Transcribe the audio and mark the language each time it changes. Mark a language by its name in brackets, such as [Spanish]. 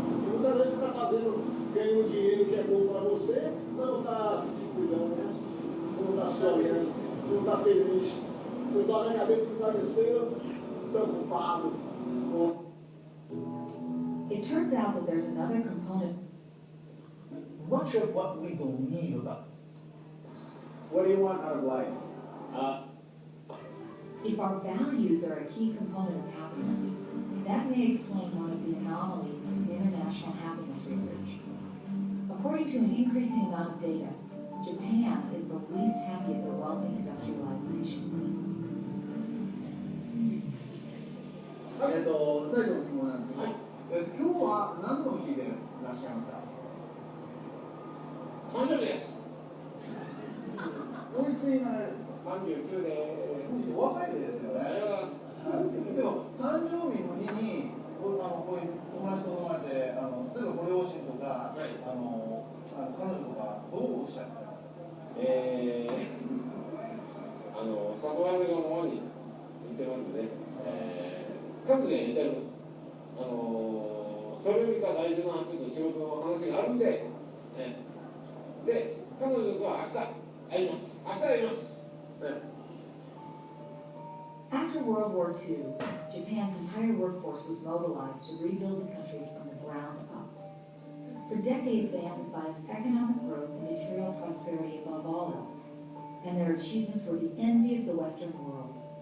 [Portuguese] Muitas vezes você está fazendo, ganhando dinheiro que é bom para você, mas não está se cuidando, né? Você não está sonhando, você não está feliz. Você dorme a cabeça no travesseiro, preocupado. [English] It turns out that there's another component. Much of what we believe about. What do you want out of life? If our values are a key component of happiness, that may explain one of the anomalies in international happiness research. According to an increasing amount of data, Japan is the least happy of the wealthy industrialized nations. [Japanese] 最後の質問なんですけど、今日は何の日でいらっしゃいますか？誕生日です。おいくつになられる？ 39でお若いですよね。ありがとうございます。でも誕生日の日にこういう友達と飲まれて例えばご両親とか、彼女とかどうおっしゃってたんですか？誘われるがままに言ってますね。各自に至ります。それよりか大事なちょっと仕事の話があるんで、で彼女とは明日会います。明日会います。 [English] After World War II, Japan's entire workforce was mobilized to rebuild the country from the ground up. For decades, they emphasized economic growth and material prosperity above all else, and their achievements were the envy of the Western world.